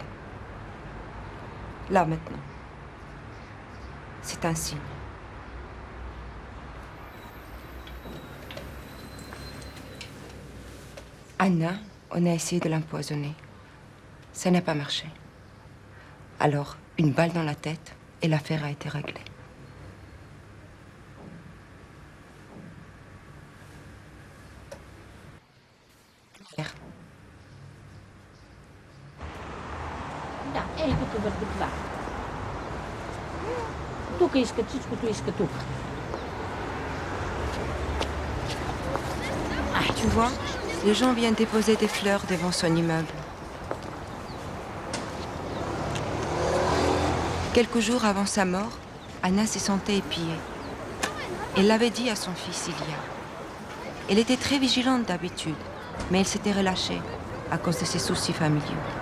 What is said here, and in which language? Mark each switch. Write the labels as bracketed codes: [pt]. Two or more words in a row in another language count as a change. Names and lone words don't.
[fr] Là, maintenant. C'est un signe. Anna, on a essayé de l'empoisonner. Ça n'a pas marché. Alors, une balle dans la tête et l'affaire a été réglée. [bg] Да, ей тук върху това. Тук иска всичкото, иска тук. [fr] Tu vois, les gens viennent déposer des fleurs devant son immeuble. Quelques jours avant sa mort, Anna se sentait épiée. Elle l'avait dit à son fils Ilya. Elle était très vigilante d'habitude, mais elle s'était relâchée à cause de ses soucis familiaux.